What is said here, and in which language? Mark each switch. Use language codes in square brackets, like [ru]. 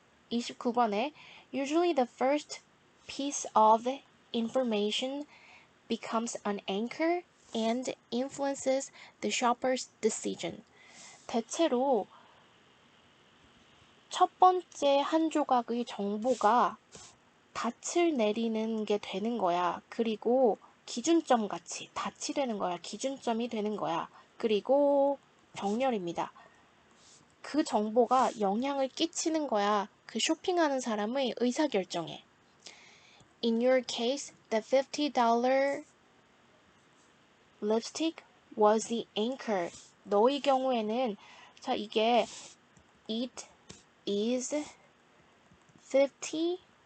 [en] 29번에 Usually the first piece of information becomes an anchor and influences the shopper's decision. [ko] 대체로 첫 번째 한 조각의 정보가 닻을 내리는 게 되는 거야. 그리고 기준점 같이 닻이 되는 거야. 기준점이 되는 거야. 그리고 정렬입니다. 그 정보가 영향을 끼치는 거야. 그 쇼핑하는 사람의 의사결정에. [en] In your case, the $50 lipstick was the anchor. [ko] 너의 경우에는 자 이게 [en] it is $50.